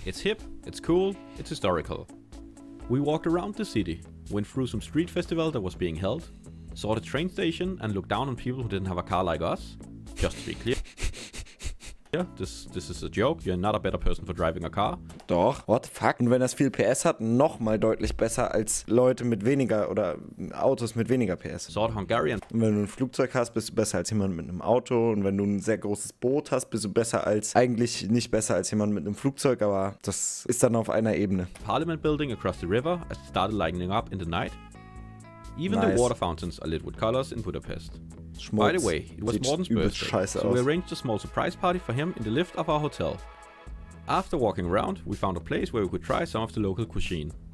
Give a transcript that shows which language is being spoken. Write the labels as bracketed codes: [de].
[en] It's hip, it's cool, it's historical. We walked around the city, went through some street festival that was being held, saw the train station and looked down on people who didn't have a car like us. Just to be clear. Yeah, this is a joke. You're not a better person for driving a car. [de] Doch, [en] what the fuck? [de] Und wenn das viel PS hat, nochmal deutlich besser als Leute mit weniger oder Autos mit weniger PS. [en] Sort Hungarian. [de] Und wenn du ein Flugzeug hast, bist du besser als jemand mit einem Auto. Und wenn du ein sehr großes Boot hast, bist du besser als, eigentlich nicht besser als jemand mit einem Flugzeug, aber das ist dann auf einer Ebene. [en] Parliament building across the river as it started lighting up in the night. Even the water fountains are lit with colors in Budapest. [de] Schmutz. [en] By the way, it was Morten's birthday, so we [de] aus. [en] arranged a small surprise party for him in the lift of our hotel. After walking around, we found a place where we could try some of the local cuisine.